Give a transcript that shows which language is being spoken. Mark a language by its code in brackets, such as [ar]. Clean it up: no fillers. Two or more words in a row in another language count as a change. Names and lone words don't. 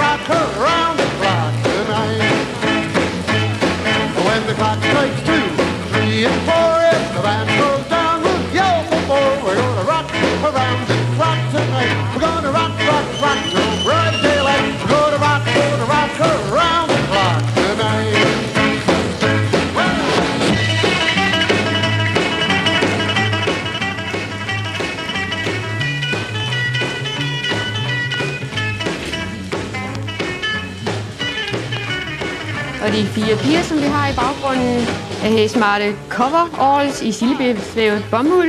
[en] The clock strikes 2, ready and for it. The band goes down with yo ho. We're gonna rock around the clock tonight. We're gonna rock, rock, rock till bright daylight. We're gonna rock around the clock tonight. [da] Og de 4 piger, som vi har i baggrunden, er helt smarte coveralls i sildebevævet bomuld.